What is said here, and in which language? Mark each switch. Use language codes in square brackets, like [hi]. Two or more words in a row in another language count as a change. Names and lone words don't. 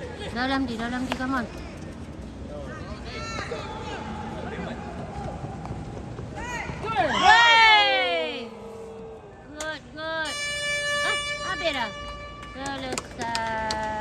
[ms] Dalam di, [en] come on. Wey! Good. [ms] Ah, habis dah. Selesai.